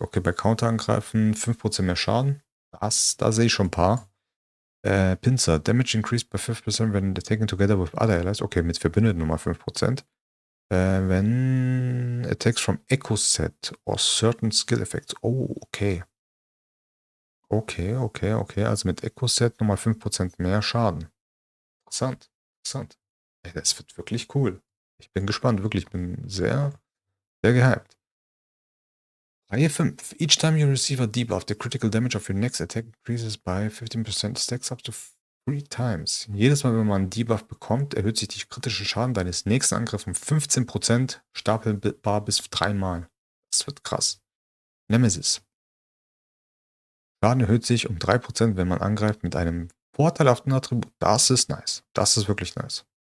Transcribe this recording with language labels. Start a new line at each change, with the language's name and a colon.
German: Okay, bei Counterangreifen 5% mehr Schaden. Da sehe ich schon ein paar. Pinzer.
English: Damage increased by 5% when taken together with other allies.
German: Okay, mit Verbündeten nochmal 5%.
English: When attacks from Echo Set or certain skill effects. Oh, okay. Okay.
German: Also mit Echo Set nochmal 5% mehr Schaden. Interessant. Ey, das wird wirklich cool. Ich bin gespannt, wirklich. Ich bin sehr, sehr gehypt. Reihe 5.
English: Each time you receive a debuff, the critical damage of your next attack increases by 15%, stacks up to 3 times.
German: Jedes Mal, wenn man einen Debuff bekommt, erhöht sich die kritische Schaden deines nächsten Angriffs um 15%, stapelbar bis 3 Mal. Das wird krass. Nemesis. Schaden erhöht sich um 3%, wenn man angreift mit einem vorteilhaften Attribut. Das ist nice. Das ist wirklich nice.